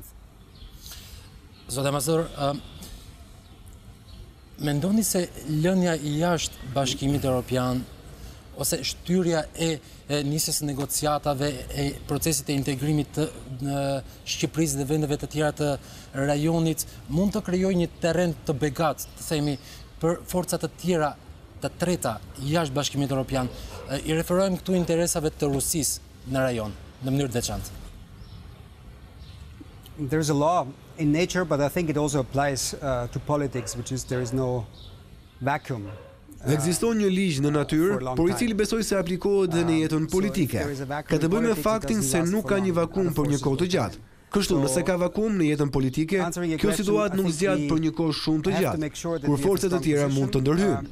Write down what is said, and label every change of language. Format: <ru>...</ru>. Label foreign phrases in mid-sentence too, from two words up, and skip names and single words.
<sq>Zoti ambasador, mendoni se lënia jashtë Bashkimit Evropian ose shtyrja e nisjes së negociatave e procesit e integrimit të Shqipërisë dhe vendeve të tjera të rajonit mund të krijojë një terren të begat, të themi, për forcat të tjera të treta jashtë Bashkimit Evropian. I referojmë këtu interesave të Rusisë në rajon, në mënyrë të veçantë.</sq> <en>There's a law in nature, but I think it also applies to politics, which is there is no vacuum.</en> <sq>Ekziston një ligj në natyrë, por i cili besoj se aplikohet dhe në jetën politike. Ka të bëjë me faktin se nuk ka një vakum për një kohë të gjatë. Kështu, nëse ka vakum në jetën politike, kjo situatë nuk zgjat për një kohë shumë të gjatë, kur forcat të tjera mund të ndërhyjnë.</sq>